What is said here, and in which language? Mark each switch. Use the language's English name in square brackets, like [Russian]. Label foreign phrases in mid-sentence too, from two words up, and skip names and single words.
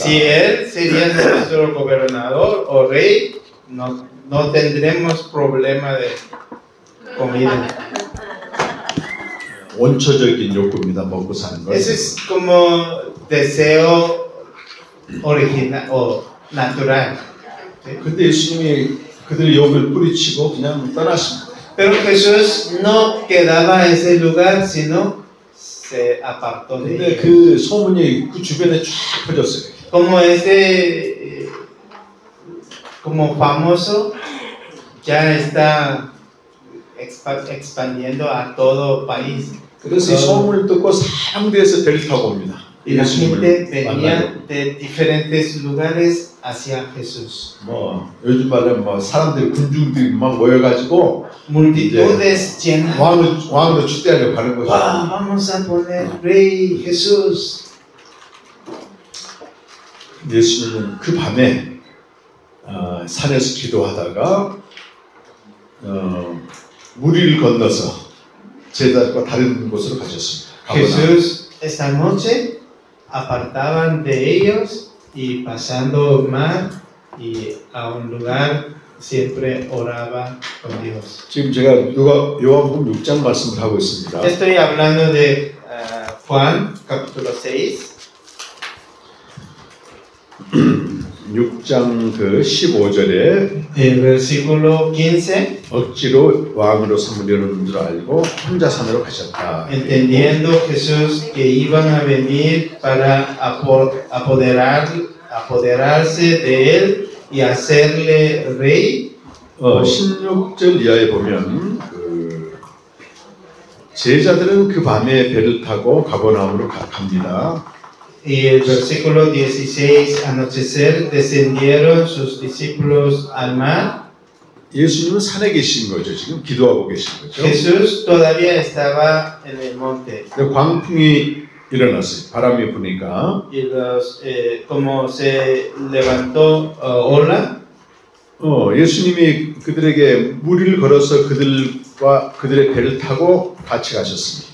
[Spanish] Si él sería nuestro gobernador o rey, no tendremos problema de comida. [Korean] 원초적인 욕구입니다. 먹고 사는 거. [Spanish] Ese es como deseo original o natural. [Korean] 근데 예수님이 그들의 욕을 뿌리치고 그냥 떠나십니다. [Spanish] Pero Jesús no quedaba en ese lugar, sino se apartó de [Korean] 근데 [Spanish] ellos. [Korean] 그 소문이 그 주변에 쫙 퍼졌어요. [Spanish] Como ese, como famoso, ya está expandiendo a todo país. [Korean] 그래서 이 소문을 듣고 사람들에서 배를 타고 옵니다. [Spanish] Y la gente [Korean] 예수님을 [Spanish] venía [Korean] 만나려고. [Spanish] de diferentes lugares hacia Jesús. [Korean] 뭐 요즘 말하면 뭐 사람들이 군중들이 막 모여가지고 [Spanish] Multitudes llenas. [Korean] 왕으로 추대하려고 하는 거죠. [Spanish] ¡Wow! Vamos a poner Rey Jesús. [Korean] 예수님은 그 밤에 산에서 기도하다가 무리를 건너서 제자들과 다른 곳으로 가셨습니다. [Spanish] Jesús esta noche apartaban de ellos y pasando mar y a un lugar siempre oraba con Dios. [Korean] 지금 제가 요한복음 6장 말씀을 하고 있습니다. [Spanish] Estoy hablando de Juan capítulo 6. [Korean] 6장 그 15절에 [Spanish] El versículo 15, [Korean] 억지로 왕으로 삼으려는 줄 알고 혼자 산으로 가셨다. [Spanish] entendiendo Jesús que iban a venir para apoderarse de él y hacerle rey. [Korean] 16절 이하에 보면 그 제자들은 그 밤에 배를 타고 가버나움으로 갑니다. [Spanish] Y el versículo 16, anochecer, descendieron sus discípulos al mar. [Korean] 예수님은 산에 계신 거죠. 지금 기도하고 계신 거죠. [Spanish] Jesús todavía estaba en el monte. [Korean] 근데 광풍이 일어났어요. 바람이 부니까. [Spanish] Y como se levantó ola, [Korean] 예수님이 그들에게 무리를 걸어서 그들과 그들의 배를 타고 같이 가셨습니다.